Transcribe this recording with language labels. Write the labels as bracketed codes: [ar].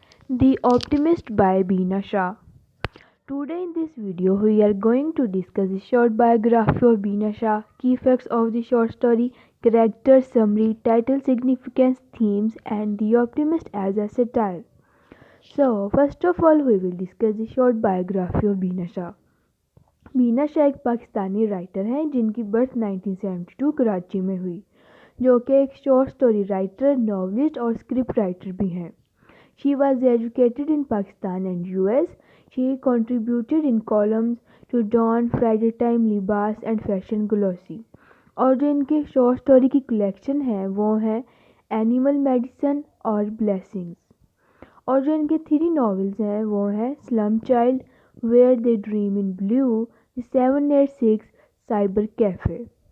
[en] The Optimist by Beena Shah. Today in this video we are going to discuss the short biography of Beena Shah, key facts of the short story, character summary, title significance, themes and The Optimist as a satire. So first of all we will discuss the short biography of Beena Shah. [hi] बीना शाह एक Pakistani writer हैं जिनकी birth 1972 Karachi में हुई, जो कि एक short story writer, novelist और script writer भी हैं। [en] She was educated in Pakistan and US. She contributed in columns to Dawn, Friday Time, Libas and Fashion Glossy. [hi] और जो इनके शॉर्ट स्टोरी की कलेक्शन है वो है एनिमल मेडिसन और ब्लेसिंग्स। और जो इनके 3 नॉवेल्स हैं वो हैं slum child, where दे dream in blue, 786, cyber cafe.